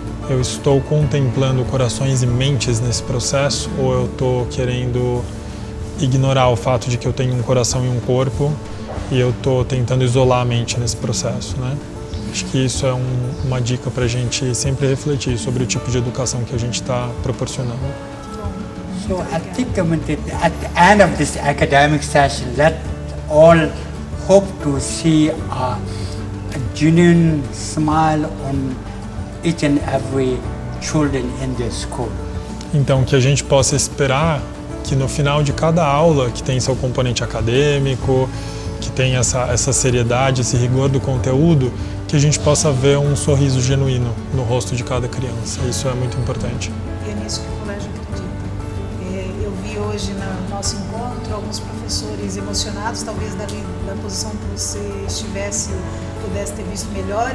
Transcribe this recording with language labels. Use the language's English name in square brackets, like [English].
[Portuguese] Eu estou contemplando corações e mentes nesse processo ou eu estou querendo ignorar o fato de que eu tenho um coração e um corpo e eu estou tentando isolar a mente nesse processo, né? Acho que isso é uma dica para a gente sempre refletir sobre o tipo de educação que a gente está proporcionando. [English] So I think at the end of this academic session, let's all hope to see a genuine smile on each and every children in the school. [Portuguese] Então, que a gente possa esperar que no final de cada aula, que tem seu componente acadêmico, que tem essa seriedade, esse rigor do conteúdo, que a gente possa ver um sorriso genuíno no rosto de cada criança. Isso é muito importante. E é nisso que o colégio acredita. Eu vi hoje no nosso encontro alguns professores emocionados, talvez da posição que você pudesse ter visto melhor.